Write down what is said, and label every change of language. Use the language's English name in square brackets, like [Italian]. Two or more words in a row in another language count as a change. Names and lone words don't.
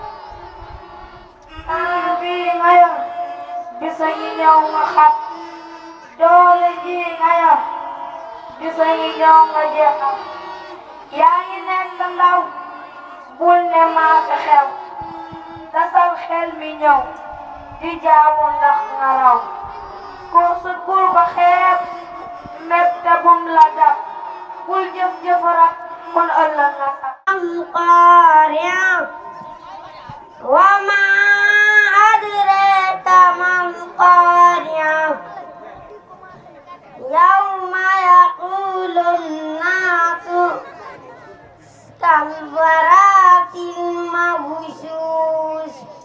[Wolof] temps bi nga yor bisa ngi ñëw nga xat doole ji nga yor bisa ngi ñëw nga jeexal yaa ngi nekk ndaw bul ne maa fi xew dasal xel mi ñëw di jaamu ndax nga raw kursu bul ko xeeb mette bum la dab bul jëf-jëf rek kon ëllëg nga sax القارعة [Arabic] وما أدراك ما القارعة يوم يقول الناس كالفراش المبثوث